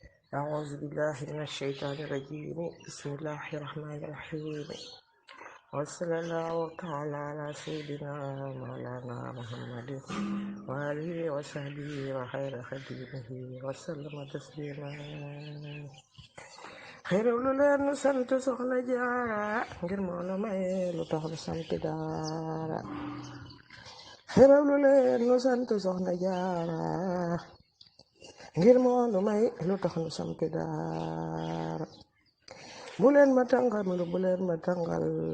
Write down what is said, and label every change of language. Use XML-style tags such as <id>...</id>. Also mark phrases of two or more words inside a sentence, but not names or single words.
<ar>أعوذ بالله من الشيطان الرجيم بسم الله الرحمن الرحيم وصلى الله تعالى على سيدنا مولانا محمد وآله وصحبه وخير خديمه وسلم تسليما</ar> <wo>xérawlu leen nu sant soxna jaara ngir moo nu may lu tax nu sant daara xérawlu leen nu sant soxna jaara ngir moo nu may lu tax nu sant daara bu leen ma tàngal bu leen ma tàngal</wo>